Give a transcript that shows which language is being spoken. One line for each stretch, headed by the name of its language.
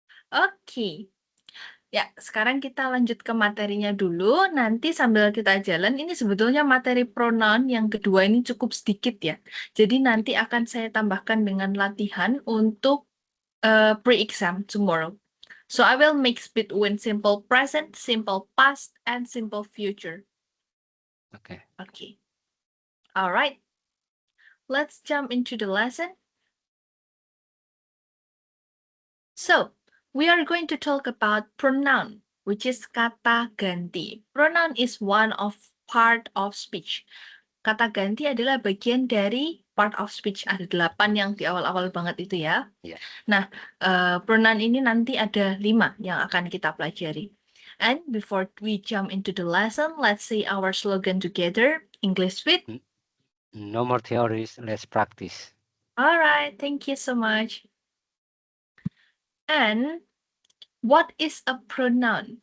Indonesian: Oke. Ya, sekarang kita lanjut ke materinya dulu. Nanti sambil kita jalan, ini sebetulnya materi pronoun yang kedua ini cukup sedikit ya. Jadi nanti akan saya tambahkan dengan latihan untuk
English: pre-exam tomorrow. So I will mix between simple present, simple past, and simple future. Okay. Okay. All right. Let's jump into the lesson. So, we are going to talk about pronoun, which is
Indonesian: kata ganti.
English: Pronoun is one of part of speech.
Indonesian: Kata ganti adalah bagian dari part of speech. Ada 8 yang di awal-awal banget itu ya.
English: Yeah.
Indonesian: Nah, pronoun ini nanti ada 5 yang akan kita pelajari.
English: And before we jump into the lesson, let's say our slogan together. English with. No more theories, let's practice. All right, thank you so much. And what is a pronoun?